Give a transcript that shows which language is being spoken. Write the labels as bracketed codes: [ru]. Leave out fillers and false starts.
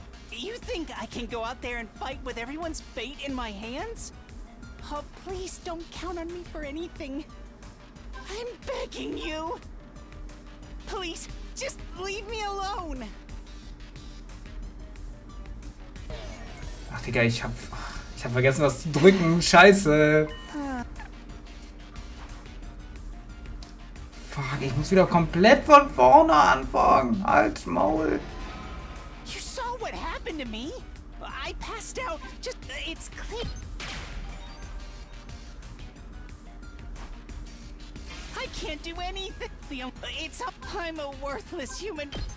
[en] You think I can go out there and fight with everyone's fate in my hands? Oh, please don't count on me for anything. I'm begging you. Please, just leave me alone. [de] Ach Digga, ich hab vergessen, was zu drücken. Scheiße. Fuck, ich muss wieder komplett von vorne anfangen. Halt's Maul. [en] You saw what happened to me? I passed out. Just, it's clear. I can't do anything. It's up. I'm a worthless human.